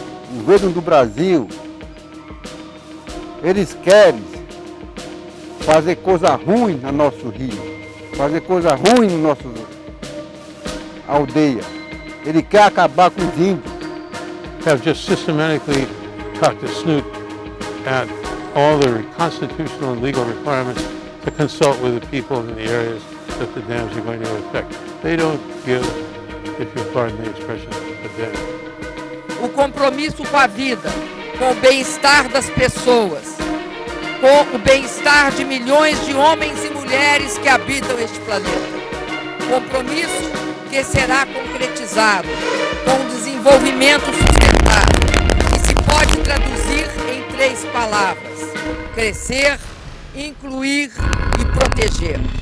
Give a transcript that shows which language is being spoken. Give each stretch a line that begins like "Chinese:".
Portuguese: O governo do Brasil, eles querem fazer coisa ruim no nosso rio, fazer coisa ruim no nosso aldeia. Ele quer acabar com os índios.
English: Have just systematically talked to Snoop at all the constitutional and legal requirements to consult with the people in the areas that the dams are going to affect. They don't give, if you pardon the expression, a damn.
Portuguese: O compromisso com a vida, com o bem-estar das pessoas, com o bem-estar de milhões de homens e mulheres que habitam este planeta. Compromisso que será concretizado com o desenvolvimento sustentável, que se pode traduzir em 3 palavras: crescer, incluir e proteger.